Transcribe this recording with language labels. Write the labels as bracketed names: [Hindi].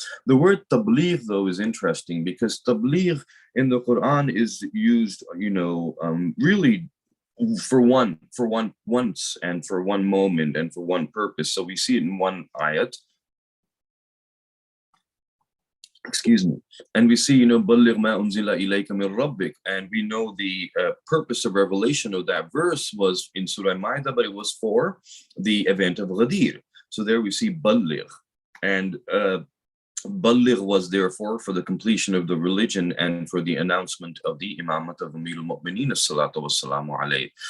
[English] The word tabligh, though, is interesting, because tabligh in the Quran is used, really for once and for one moment and for one purpose. So we see it in one ayat. Excuse me. And we see, [Arabic] بَلِّغْ مَا أُنزِلَ إِلَيْكَ مِنْ رَبِّكَ. [English] And we know the purpose of revelation of that verse was in Surah Ma'idah, but it was for the event of Ghadir. So there we see بَلِّغ. And Baligh was therefore for the completion of the religion and for the announcement of the imamat of Amir al-Mu'mineen [Arabic] salatu wassalamu alayhi.